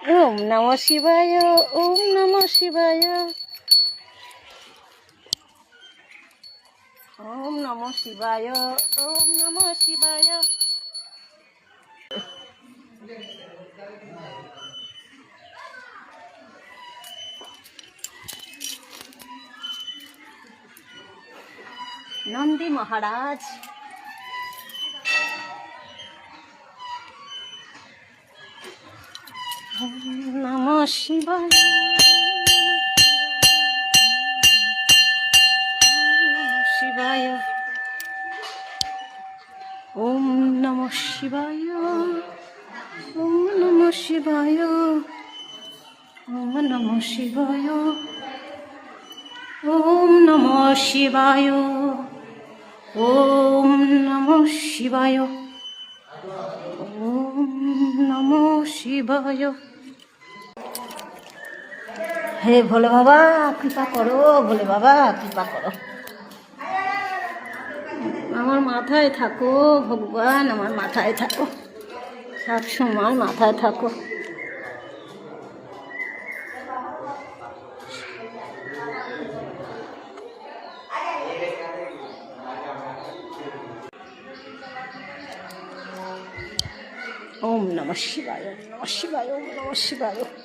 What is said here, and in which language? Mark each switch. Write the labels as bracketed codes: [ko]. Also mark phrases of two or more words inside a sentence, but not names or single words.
[sa] ওম নমঃ শিবায়, ওম নমঃ শিবায়, ওম নমঃ শিবায়, ওম নমঃ শিবায়। [bn] নন্দী মহারাজ, [sa] ওম নমঃ শিবায়, শিবায়, ওম নমঃ শিবায়, ওম নমঃ শিবায়, ওম নমঃ শিবায়, ওম নমঃ শিবায়, ওম নমঃ শিবায়, ওম নমঃ শিবায়। [bn] হে ভোলে বাবা কৃপা করো, ভোলে বাবা কৃপা করো, আমার মাথায় থাকো ভগবান, আমার মাথায় থাকো, সব সময় মাথায় থাকো। [sa] ওম নমঃ শিবায়, ওম নমঃ শিবায়, ওম নমঃ শিবায়।